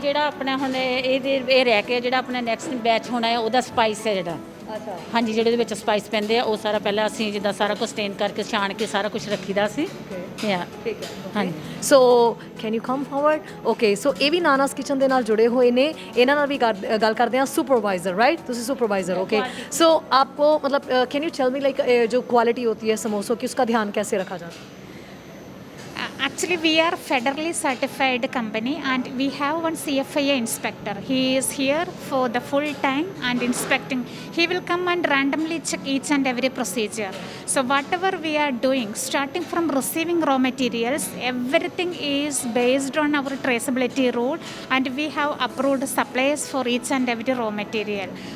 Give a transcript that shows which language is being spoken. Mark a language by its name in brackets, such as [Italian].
[Punjabi] ਜਿਹੜਾ ਆਪਣਾ ਹੁਣ ਇਹ ਰਹਿ ਕੇ ਜਿਹੜਾ ਆਪਣਾ ਨੈਕਸਟ ਬੈਚ ਹੋਣਾ ਹੈ ਉਹਦਾ ਸਪਾਈਸ ਹੈ ਜਿਹੜਾ। ਅੱਛਾ, ਹਾਂਜੀ, ਜਿਹੜੇ ਦੇ ਵਿੱਚ ਸਪਾਈਸ ਪੈਂਦੇ ਆ ਉਹ ਸਾਰਾ ਪਹਿਲਾਂ ਅਸੀਂ ਜਿੱਦਾਂ ਸਾਰਾ ਕੁਝ ਸਟੇਨ ਕਰਕੇ ਛਾਣ ਕੇ ਸਾਰਾ ਕੁਝ ਰੱਖੀਦਾ ਸੀ। ਠੀਕ ਹੈ, ਹਾਂਜੀ। [English] So can you come forward? [Punjabi] Okay, ਸੋ ਇਹ ਵੀ ਨਾਨਾਸ ਕਿਚਨ ਦੇ ਨਾਲ ਜੁੜੇ ਹੋਏ ਨੇ। ਇਹਨਾਂ ਨਾਲ ਵੀ ਗੱਲ ਕਰਦੇ ਹਾਂ। [Hindi] ਸੁਪਰਵਾइजर, राइट? ਤੁਸੀਂ सुपरवाइजर, ओके। सो आपको मतलब [English] can you tell me [Hindi] like जो क्वालिटी होती है समोसों की उसका ध्यान कैसे रखा जाता है? [English] Actually, we are federally certified company and we have one CFIA inspector. He is here for the full time and inspecting. He will come and randomly check each and every procedure. So whatever we are doing, starting from receiving raw materials, everything is based on our traceability rule and we have approved suppliers for each and every raw material.